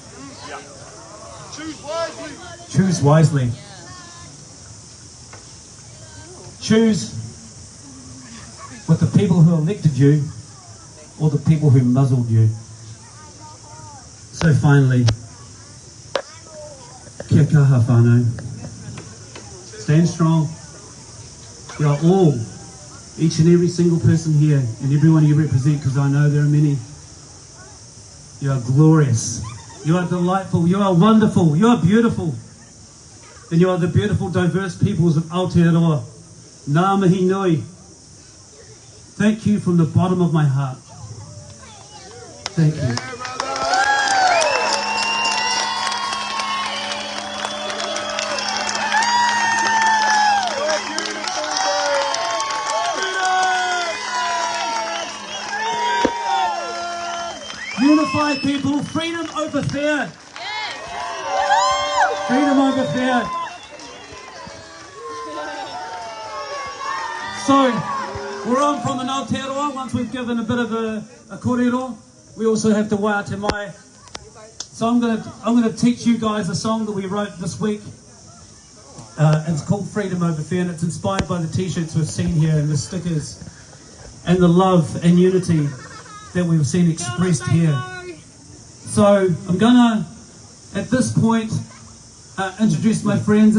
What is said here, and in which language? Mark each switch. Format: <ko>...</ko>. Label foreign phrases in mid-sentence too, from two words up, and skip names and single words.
<en>Choose wisely. Choose with the people who elected you or the people who muzzled you. So finally,</en> <mi>kia kaha whānau.</mi> <en>Stand strong. You are all, each and every single person here, and everyone you represent, because I know there are many. You are glorious. You are delightful. You are wonderful. You are beautiful. And you are the beautiful, diverse peoples of Aotearoa.</en> <mi>Ngā mihi nui.</mi> <en>Thank you from the bottom of my heart. Thank you. Unify people, freedom over fear. Freedom over fear. So, we're on from an Aotearoa. Once we've given a bit of a kōrero, we also have to</en> <mi>wā te mai.</mi> <en>So I'm gonna teach you guys a song that we wrote this week. It's called Freedom Over Fear, and it's inspired by the t-shirts we've seen here and the stickers and the love and unity that we've seen expressed here. So I'm gonna, at this point, introduce my friends.</en>